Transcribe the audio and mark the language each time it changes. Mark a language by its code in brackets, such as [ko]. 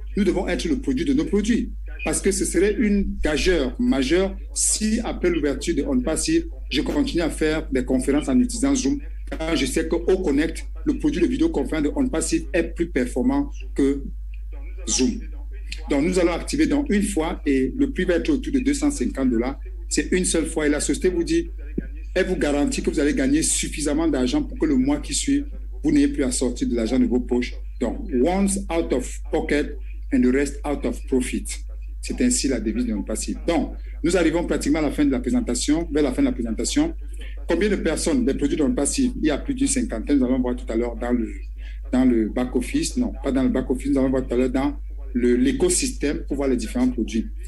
[fr] Nous devons être le produit de nos produits. Parce que ce serait une gageure majeure si, après l'ouverture de On Passive, je continue à faire des conférences en utilisant Zoom, quand je sais qu'au Connect, le produit de vidéoconférence de On Passive est plus performant que Zoom. Donc, nous allons activer dans une fois et le prix va être autour de $250. C'est une seule fois. Et la société vous dit, elle vous garantit que vous allez gagner suffisamment d'argent pour que le mois qui suit, vous n'ayez plus à sortir de l'argent de vos poches. [en] Donc, once out of pocket and the rest out of profit. [fr] C'est ainsi la devise de On Passive. Donc, nous arrivons pratiquement à la fin de la présentation, vers la fin de la présentation. Combien de personnes, des produits On Passive? Il y a plus d'une cinquantaine. Nous allons voir tout à l'heure dans le back-office. Non, pas dans le back-office. Nous allons voir tout à l'heure dans l'écosystème pour voir les différents produits.